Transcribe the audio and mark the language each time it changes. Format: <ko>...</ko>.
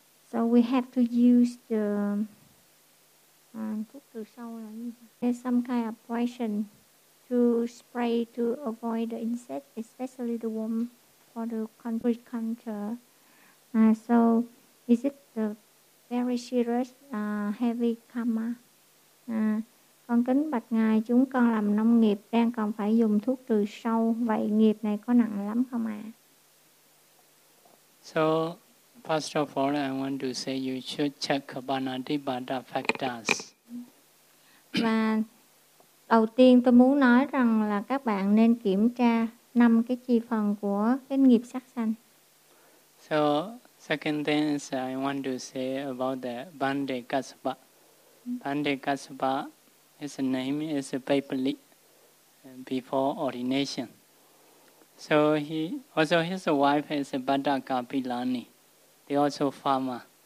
<en>So we have to use the.</en> <vi>Thuốc từ sâu là gì?</vi> <en>There's some kind of poison. To spray to avoid the insect, especially the worm for the concrete culture. So is it the very serious heavy karma?</en> <vi>Con kính bạch ngài, chúng con làm nông nghiệp đang còn phải dùng thuốc trừ sâu, vậy nghiệp này có nặng lắm không ạ?</vi> <en>So first of all I want to say you should check Panatipata factors.</en> <vi>Đầu tiên tôi muốn nói rằng là các bạn nên kiểm tra 5 cái chi phần của cái nghiệp sát sanh.</vi> <en>So, second thing is I want to say about the Bandekasapa. Bandekasapa, his name is Pipali, before ordination. So, he also his wife is Badaka Pilani, they also farmer.</en>